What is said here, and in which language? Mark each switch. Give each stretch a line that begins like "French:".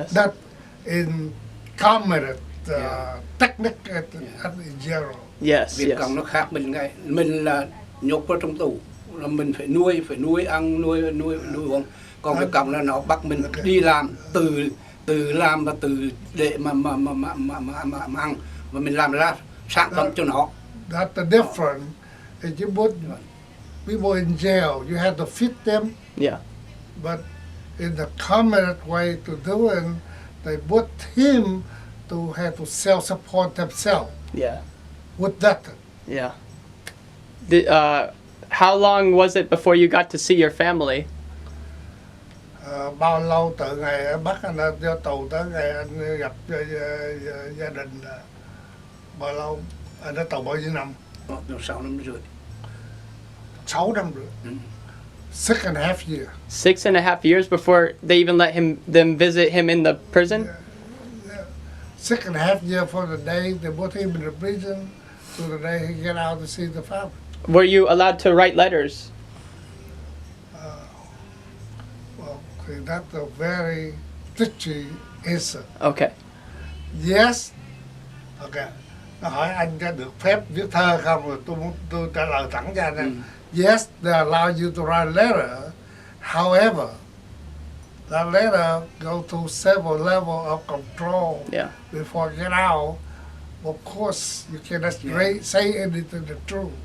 English: that in communist technique in general. Yes.
Vietnamese: Vietcong nó khác mình là nhốt vào trong tù, là mình phải nuôi ăn nuôi uống. Còn Vietcong là nó bắt mình đi làm, từ làm và từ để mà ăn, và mình làm ra sản phẩm cho nó.
English: That's the difference. If you put people in jail, you have to feed them. Yeah. But in the communist way to do it, they put him to have to self-support themselves Yeah. with that. Yeah. How long was it before you got to see your family?
Vietnamese: Bao lâu từ ngày ở Bắc anh ra vô tù tới ngày anh gặp gia đình, bao lâu anh ở tù bao nhiêu năm? 6 năm rưỡi. 6 năm rưỡi.
English: 6.5 years. 6.5 years before they even let them visit him in the prison? 6.5 years from the day they put him in the prison to the day he get out to see the family. Were you allowed to write letters? Well, that's a very tricky answer. Okay. Yes. Okay.
Vietnamese: Nó hỏi anh có được phép viết thơ không? Rồi tôi trả lời thẳng cho anh.
English: Yes, they allow you to write a letter. However, that letter go through several levels of control before you get out. Of course, you cannot say anything the truth.